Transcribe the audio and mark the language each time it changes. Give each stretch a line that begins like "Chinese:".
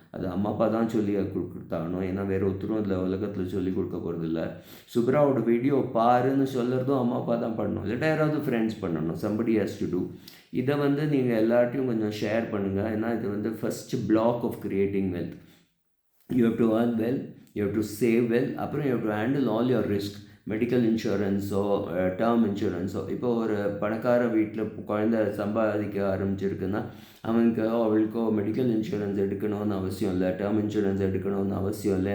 Tamil: அது அம்மா அப்பா தான் சொல்லி கொடுத்தாகணும். ஏன்னா வேறு ஒருத்தரும் இதில் உலகத்தில் சொல்லி கொடுக்க போகிறதில்ல. சுப்ராவோட வீடியோ பாருன்னு சொல்கிறதும் அம்மா அப்பா தான் பண்ணணும், இல்லாட்டா யாராவது ஃப்ரெண்ட்ஸ் பண்ணணும்.
English: somebody has to do.
Tamil: இதை வந்து நீங்கள் எல்லார்ட்டையும் கொஞ்சம் ஷேர் பண்ணுங்கள். ஏன்னா இது வந்து
English: First block of creating wealth. You have to earn well, you have to save well, அப்புறம் you have to handle all your risk.
Tamil: Medical இன்சூரன்ஸோ term இன்சூரன்ஸோ. இப்போ ஒரு பணக்கார வீட்டில் குழந்தை சம்பாதிக்க ஆரம்பிச்சிருக்குன்னா அவளுக்கோ மெடிக்கல் இன்சூரன்ஸ் எடுக்கணும்னு அவசியம் இல்லை, டேர்ம் இன்சூரன்ஸ் எடுக்கணும்னு அவசியம் இல்லை.